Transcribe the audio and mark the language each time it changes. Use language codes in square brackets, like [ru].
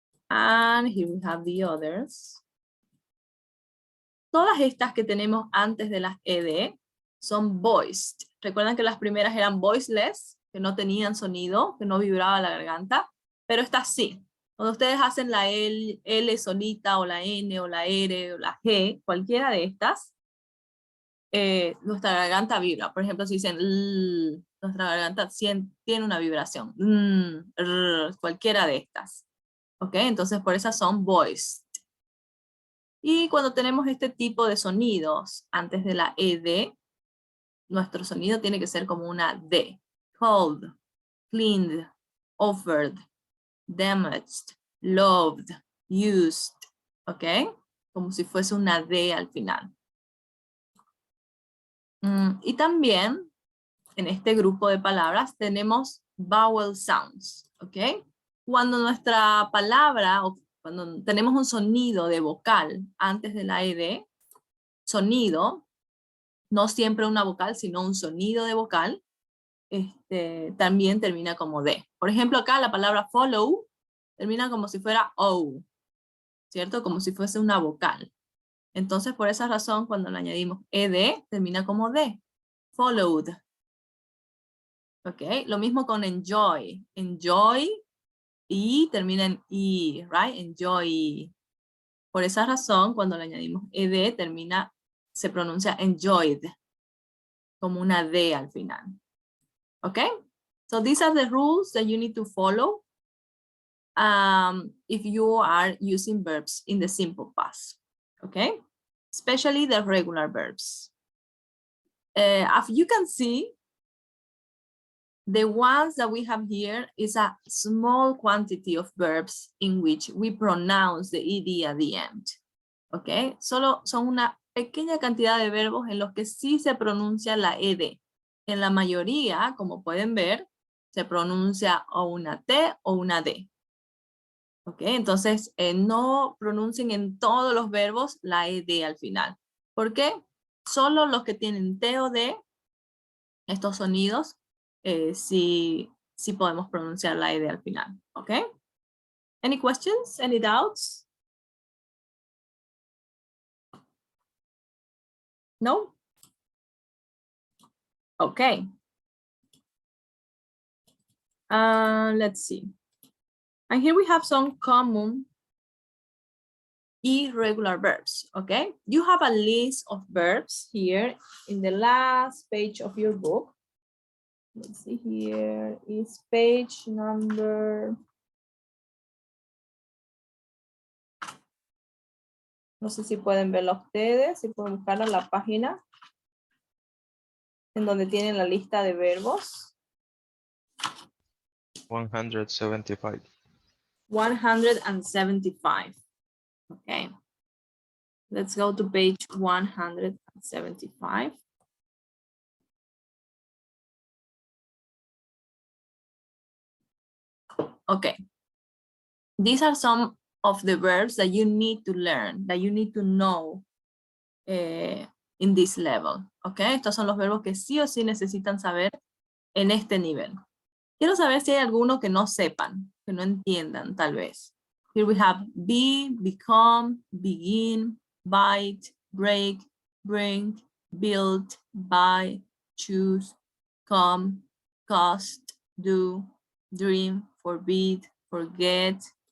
[en] And here we have the others. [es] Todas estas que tenemos antes de las ed son voiced. Recuerdan que las primeras eran voiceless, que no tenían sonido, que no vibraba la garganta, pero estas sí. Cuando ustedes hacen la L solita, o la N, o la R, o la G, cualquiera de estas, nuestra garganta vibra. Por ejemplo, si dicen L, nuestra garganta tiene una vibración. Cualquiera de estas. ¿Ok? Entonces por esas son voiced. Y cuando tenemos este tipo de sonidos antes de la ed, nuestro sonido tiene que ser como una D. [en] Cold, cleaned, offered, damaged, loved, used. [es] ¿Ok? Como si fuese una D al final. Y también en este grupo de palabras tenemos vowel sounds. ¿Ok? Cuando nuestra palabra, o cuando tenemos un sonido de vocal antes de la ed, sonido, no siempre una vocal, sino un sonido de vocal, también termina como D. Por ejemplo, acá la palabra follow termina como si fuera O, ¿cierto? Como si fuese una vocal. Entonces, por esa razón, cuando le añadimos ed, termina como D. Followed. ¿Ok? Lo mismo con enjoy. Enjoy y termina en E, right? Enjoy. Por esa razón, cuando le añadimos ed, se pronuncia enjoyed, como una D al final. [en] Okay? So these are the rules that you need to follow if you are using verbs in the simple past. Okay? Especially the regular verbs. As you can see, the ones that we have here is a small quantity of verbs in which we pronounce the ed at the end. Okay? [es] Solo son una pequeña cantidad de verbos en los que sí se pronuncia la ed. En la mayoría, como pueden ver, se pronuncia o una T o una D. ¿Ok? Entonces, no pronuncien en todos los verbos la ed al final. ¿Por qué? Solo los que tienen T o D, estos sonidos, sí podemos pronunciar la ed al final. [en] ¿Ok? Any questions? Any doubts? No? Okay. Let's see. And here we have some common irregular verbs, okay? You have a list of verbs here in the last page of your book. Let's see, here is page number... [es] No sé si pueden verlo ustedes, si pueden buscar a la página en donde tienen la lista de verbos. [en] 175. 175. Okay. Let's go to page 175. Okay. These are some of the verbs that you need to learn, that you need to know in this level. [es] Okay, estos son los verbos que sí o sí necesitan saber en este nivel. Quiero saber si hay alguno que no sepan, que no entiendan tal vez. [en] Here we have be, become, begin, bite, break, bring, build, buy, choose, come, cost, do, dream, forbid, forget,